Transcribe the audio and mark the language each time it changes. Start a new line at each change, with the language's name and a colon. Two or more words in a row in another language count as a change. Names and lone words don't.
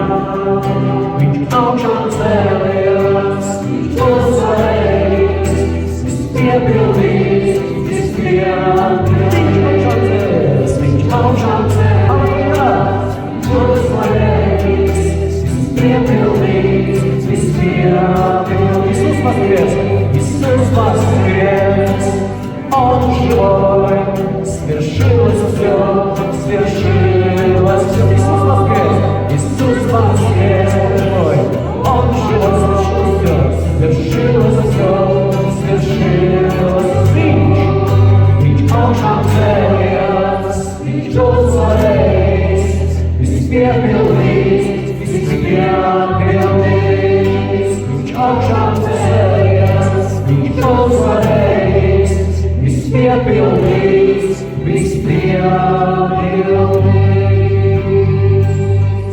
Latvian: Viņš augšām cēlējās, viņš uzvarējis, viss piepildīts, viss piepildīts. Viņš augšām cēlējās, uzvarējis, viss piepildīts, viss piepildīts.
Russian: Иисус воскрес, Он живой, свершилось все, свершилось все. Иисус воскрес, Он живой, Он живой, свершилось все, свершилось все.
Latvian: Viņš augšām cēlījās, viņš uzvarējis, viss piepildīts, viss piepildīts. Viņš augšām cēlījās, viņš uzvarējis, viss piepildīts, viss piepildīts.